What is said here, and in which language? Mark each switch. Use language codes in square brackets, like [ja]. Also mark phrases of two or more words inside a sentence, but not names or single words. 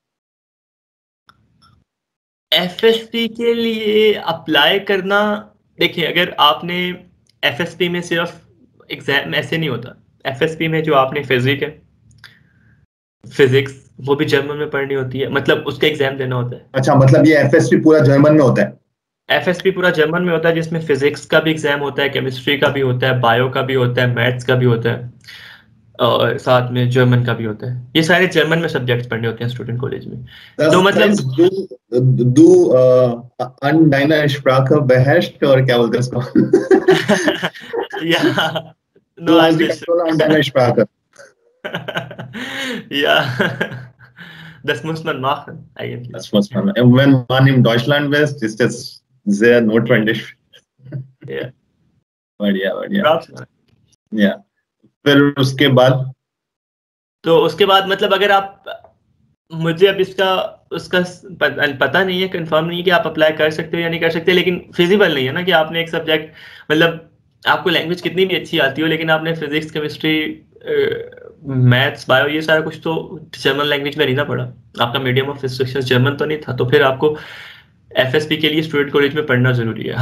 [hi] एफएसपी के लिए अप्लाई करना, देखिए अगर आपने एफएसपी में सिर्फ एग्जाम ऐसे नहीं होता, एफएसपी में जो आपने फिजिक्स वो भी जर्मन में पढ़नी होती है, मतलब उसका एग्जाम देना होता है। अच्छा, मतलब ये एफएसपी पूरा जर्मन में होता है? एफएसपी पूरा जर्मन में होता है, जिसमें फिजिक्स का भी एग्जाम होता है, केमिस्ट्री का भी होता है, बायो का भी होता है, मैथ्स का भी होता है, और साथ में जर्मन का भी होता है। ये सारे जर्मन में सब्जेक्ट्स पढ़ने होते हैं स्टूडेंट कॉलेज में। [de] Das [hi] तो मतलब [de] heißt, du an deiner Sprache beherrschst, oder [hi] क्या बोलते हैं इसको? या नो [de] Du आई hast die विश Kontrolle an deiner Sprache. ja, das muss man machen eigentlich. Das muss man. Wenn man in Deutschland ist, ist das [en] there are no transition. Yeah. [hi] बढ़िया बढ़िया। [en] Props. [hi] या फिर उसके बाद मतलब अगर आप, मुझे अब उसका पता नहीं है, कंफर्म नहीं है कि आप अप्लाई कर सकते हो या नहीं कर सकते, लेकिन फिजिबल नहीं है ना कि आपने एक सब्जेक्ट, मतलब आपको लैंग्वेज कितनी भी अच्छी आती हो लेकिन आपने फिजिक्स, केमिस्ट्री, मैथ्स, बायो, ये सारा कुछ तो [en] German language [hi] में नहीं ना पढ़ा, आपका [en] medium of instruction [hi] जर्मन तो नहीं था, तो फिर आपको एफएसपी के लिए स्टूडेंट कॉलेज में पढ़ना जरूरी है।